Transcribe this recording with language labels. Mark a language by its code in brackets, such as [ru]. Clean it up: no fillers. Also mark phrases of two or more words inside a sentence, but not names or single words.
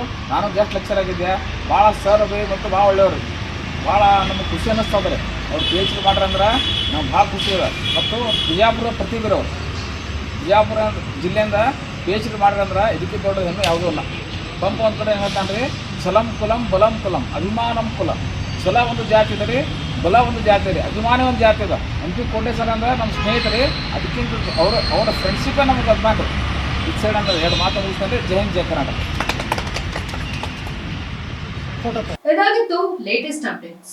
[kn] ನಾನು [en] guest lecturer [kn] ಆಗಿದ್ದೆ. ಭಾಳ ಸರ್ ಬೈ ಮತ್ತು ಭಾಳ ಒಳ್ಳೆಯವ್ರು, ಭಾಳ ನಮಗೆ ಖುಷಿ ಅನ್ನಿಸ್ತವ್ರಿ. ಅವ್ರು PhD ಮಾಡ್ರಂದ್ರೆ ನಮ್ಗೆ ಭಾಳ ಖುಷಿ ಇದೆ. ಮತ್ತು ಬಿಜಾಪುರ ಪ್ರತಿಭೆರವ್ರು, ಬಿಜಾಪುರ ಜಿಲ್ಲೆಯಿಂದ PhD ಮಾಡ್ರಂದ್ರೆ ಇದಕ್ಕೆ ದೊಡ್ಡ ಹೆಮ್ಮೆ ಯಾವುದೂ ಇಲ್ಲ. ಪಂಪ ಒಂದು ಕಡೆ ಹೇಳ್ತಾನೆ ರೀ, ಛಲಂ ಕುಲಂ ಬಲಂ ಕುಲಂ ಅಭಿಮಾನಂ ಕುಲ. ಛಲ ಒಂದು ಜಾತಿ ಇದೆ ರೀ, ಬಲ ಒಂದು ಜಾತಿ ಇದೆ, ಅಭಿಮಾನ ಒಂದು ಜಾತಿ ಇದೆ. NP ಕೋಟೇಶ್ ಅಂದ್ರೆ ನಮ್ಮ ಸ್ನೇಹಿತರು, ಅದಕ್ಕಿಂತ ಅವರ ಫ್ರೆಂಡ್ಶಿಪ್ಪೇ ನಮಗೆ ಅಭಿಮಾನ ರೀ. ಇದು ಸೈಡ್ ಅಂದ್ರೆ ಎರಡು ಮಾತು ಮುಗಿಸ್ಕೊಂಡ್ರೆ [hi] जय हिंद [kn] ಜೈ ಕರ್ನಾಟಕ. ಇದಾಗಿತ್ತು [en] latest updates.